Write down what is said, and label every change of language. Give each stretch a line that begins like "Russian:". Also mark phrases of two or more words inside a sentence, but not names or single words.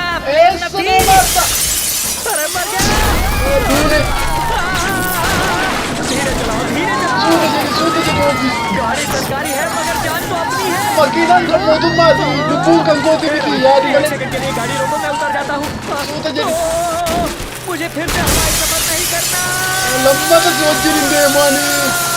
Oromo: eessa deemaarta
Hindi: अरे मर गया
Oromo: duune
Hindi: धीरे चलाओ
Oromo: suuta jedhi ofii
Hindi: गाड़ी सरकारी है मगर जान तो अपनी है
Oromo: makiinaan kan mootummaati lubbuun kan kooti miti yaadi
Hindi: एक
Oromo: malee
Hindi: सेकंड के लिए गाड़ी रोको मैं उतर जाता हूँ
Oromo: suuta jedhi
Hindi: मुझे फिर से हवाई सफर नहीं करना
Oromo: lammata si wajjin hin deemaanii